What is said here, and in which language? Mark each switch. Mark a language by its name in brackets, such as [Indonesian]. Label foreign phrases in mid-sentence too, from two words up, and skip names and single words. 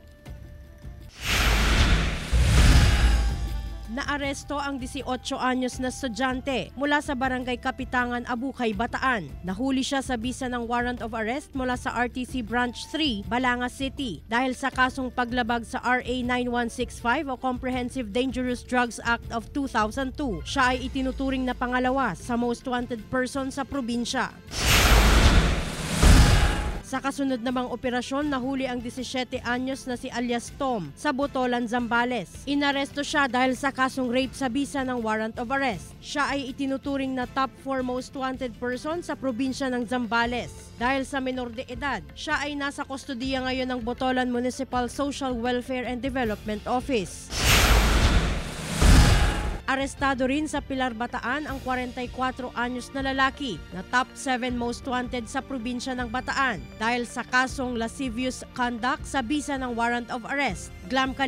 [Filipino] Naaresto ang 18 anyos na estudyante mula sa Barangay Kapitangan, Abukay, Bataan. Nahuli siya sa bisa ng [English] warrant of arrest [Filipino] mula sa RTC Branch 3, Balanga City dahil sa kasong paglabag sa RA 9165 o Comprehensive Dangerous Drugs Act of 2002. Siya ay itinuturing na pangalawa sa [English] most wanted person [Filipino] sa probinsya. Sa kasunod namang operasyon, nahuli ang 17 anyos na si alias Tom sa Botolan, Zambales. Inaresto siya dahil sa kasong rape sa bisa ng [English] warrant of arrest. [Filipino] Siya ay itinuturing na [English] top 4 most wanted person [Filipino] sa probinsya ng Zambales. Dahil sa menor de edad, siya ay nasa kustodiya ngayon ng Botolan Municipal Social Welfare and Development Office. Arestado rin sa Pilar, Bataan ang 44 anyos na lalaki na [English] top 7 most wanted [Filipino] sa probinsya ng Bataan dahil sa kasong [English] lascivious conduct [Filipino] sa bisa ng [English] warrant of arrest.